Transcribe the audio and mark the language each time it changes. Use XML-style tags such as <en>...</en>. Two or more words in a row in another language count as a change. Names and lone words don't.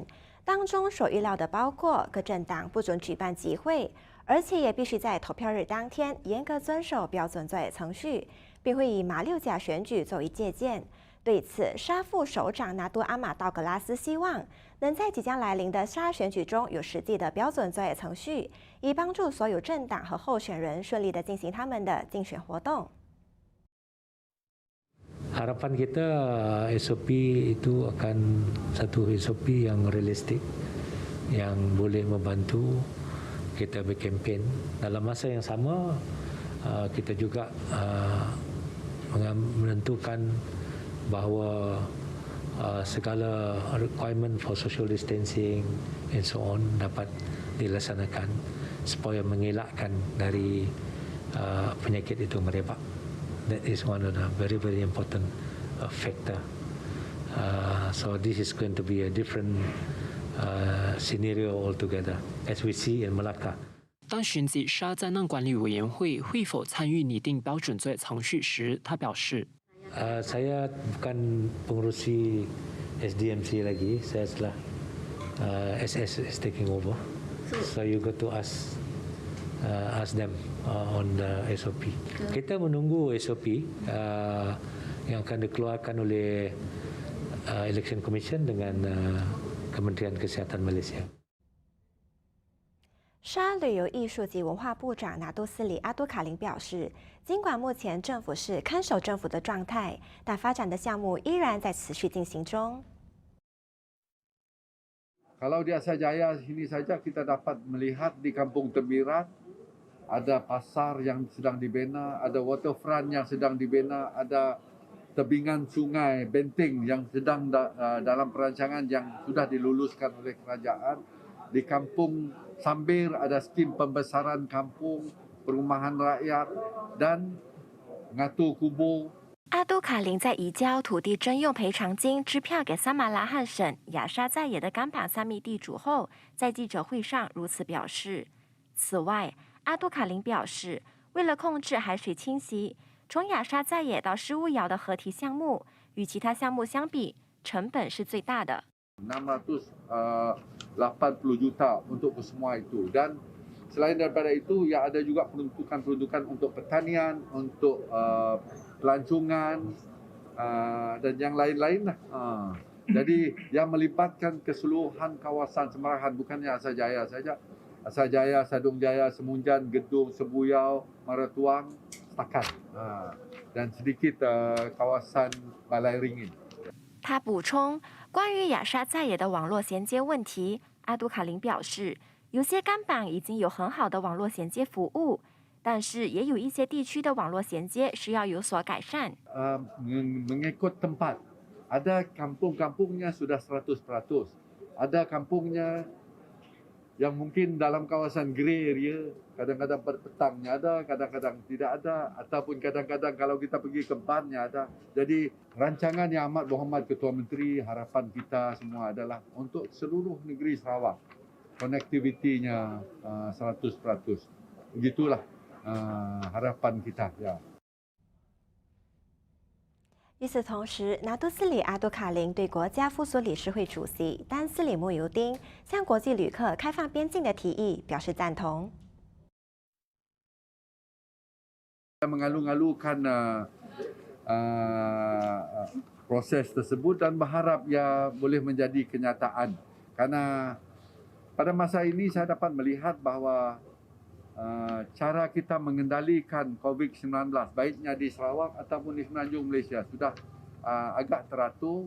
<zh>当中所预料的包括各政党不准举办集会，而且也必须在投票日当天严格遵守标准作业程序，并会以马六甲选举作为借鉴。对此，沙副首长拿督阿玛道格拉斯希望能在即将来临的沙选举中有实际的标准作业程序，以帮助所有政党和候选人顺利地进行他们的竞选活动。</zh> <ms>Harapan kita SOP itu akan satu SOP yang realistik, yang boleh membantu kita berkempen. Dalam masa yang sama, kita juga menentukan bahawa segala</ms> <en>requirement for social distancing and so on</en> <ms>dapat dilaksanakan supaya mengelakkan dari penyakit itu merebak.</ms> <en>That is one of the very, very important factor. So this is going to be a different scenario altogether, as we see in Melaka.</en> <zh>当询及沙灾难管理委员会会否参与拟定标准作业程序时，他表示</zh> <ms>saya bukan pengurusi SDMC lagi, saya telah SS</ms> <en>is taking over. So you got to ask them on the SOP.</en> <ms>Kita menunggu SOP yang akan dikeluarkan oleh Election Commission dengan Kementerian Kesihatan Malaysia.</ms> <zh>沙旅游艺术及文化部长拿督斯里阿都卡林表示，尽管目前政府是看守政府的状态，但发展的项目依然在持续进行中。</zh> <ms>Kalau di Asal Jaya sini saja kita dapat melihat di Kampung Tembiran ada pasar yang sedang dibina, ada waterfront yang sedang dibina, ada tebingan sungai, benteng yang sedang dalam perancangan yang sudah diluluskan oleh kerajaan. Di Kampung Sambir ada skim pembesaran kampung, perumahan rakyat dan ngatur kubur.</ms> <zh>阿都卡林在移交土地征用赔偿金支票给撒马拉罕省雅沙再也的甘榜三密地主后，在记者会上如此表示。此外，阿都卡林表示，为了控制海水侵袭，从雅沙再也到施乌窑的合体项目，与其他项目相比，成本是最大的。</zh> <ms>680 juta untuk semua itu, dan selain daripada itu, ya ada juga peruntukan-peruntukan untuk pertanian, untuk pelancongan dan yang lain-lain lah. Jadi yang melibatkan keseluruhan kawasan Semarahan, bukannya Asal Jaya saja. Asal Jaya, Sadung Jaya, Semunjan, Gedung, Sebuyau, Maratuang, Setakat. dan sedikit kawasan Balai Ringin.</ms> <zh>他补充，关于雅沙再也的网络衔接问题，阿都卡林表示，有些干板已经有很好的网络衔接服务，但是也有一些地区的网络衔接需要有所改善。</zh> <ms>Mengikut tempat, ada kampung-kampungnya sudah 100%, ada kampungnya yang mungkin dalam kawasan</ms> <en>grey area,</en> <ms>kadang-kadang petangnya ada, kadang-kadang tidak ada, ataupun kadang-kadang kalau kita pergi ke bannya ada. Jadi rancangan yang amat berhormat Ketua Menteri, harapan kita semua adalah untuk seluruh negeri Sarawak, konektivitinya 100%. Begitulah harapan kita. Ya.</ms> <zh>与此同时，拿督斯里阿都卡林对国家附属理事会主席丹斯里慕尤丁向国际旅客开放边境的提议表示赞同。</zh> <ms>Mengalu-alukan proses tersebut dan berharap ia boleh menjadi kenyataan. Karena pada masa ini saya dapat melihat bahawa cara kita mengendalikan COVID-19 baiknya di Sarawak ataupun di semenanjung Malaysia sudah agak teratur.</ms>